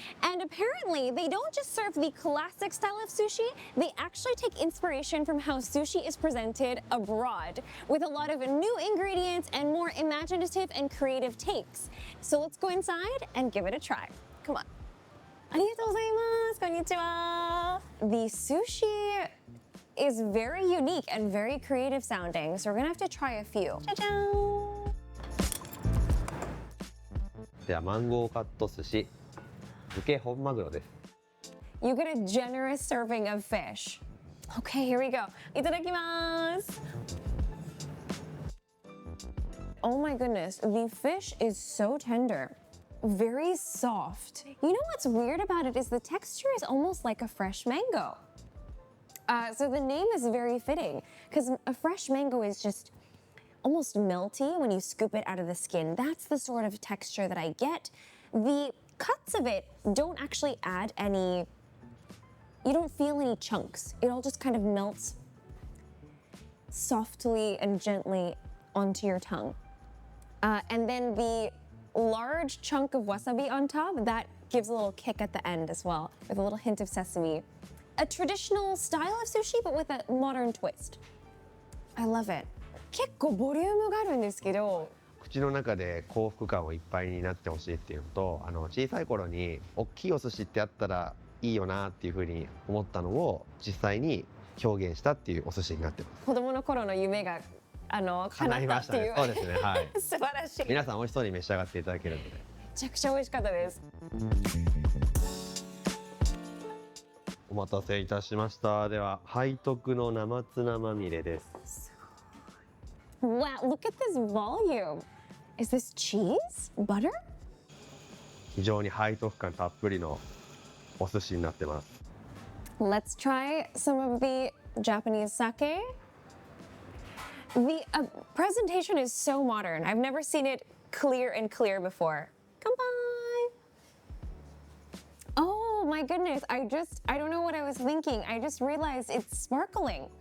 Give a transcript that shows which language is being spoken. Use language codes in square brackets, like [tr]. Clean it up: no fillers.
[en] And apparently, they don't just serve the classic style of sushi, they actually take inspiration from how sushi is presented abroad, with a lot of new ingredients and more imaginative and creative takes. So let's go inside and give it a try. Come on. [ja] Arigatou gozaimasu. [en] Konnichiwa. The sushi is very unique and very creative sounding, so we're gonna have to try a few. Cha-cha! [ja] ではマンゴーカット寿司漬け本マグロです。 [en] You get a generous serving of fish. Okay, here we go. [ja] Itadakimasu. [en] Oh my goodness, the fish is so tender. Very soft. You know what's weird about it is the texture is almost like a fresh mango. So the name is very fitting because a fresh mango is just almost melty when you scoop it out of the skin. That's the sort of texture that I get. The cuts of it don't actually add any, you don't feel any chunks. It all just kind of melts softly and gently onto your tongue. And then the large chunk of wasabi on top, that gives a little kick at the end as well, with a little hint of sesame. A traditional style of sushi, but with a modern twist. I love it. [ja] 結構ボリュームがあるんですけど、口の中で幸福感をいっぱいになってほしいっていうのと、小さい頃に大きいお寿司ってあったらいいよなっていうふうに思ったのを実際に表現したっていうお寿司になってます。子供の頃の夢が叶ったっていう。そうですね。はい。素晴らしい。皆さん美味しそうに召し上がっていただけるので。めちゃくちゃ美味しかったです。お待たせいたしました。では背徳の生ツナまみれです。 [en] Wow, look at this volume. Is this cheese? Butter? [ja] 非常に背徳感たっぷりのお寿司になってます。 [en] Let's try some of the Japanese sake. The presentation is so modern. I've never seen it clear and clear before. Kanpai! Oh my goodness, I don't know what I was thinking. I just realized it's sparkling.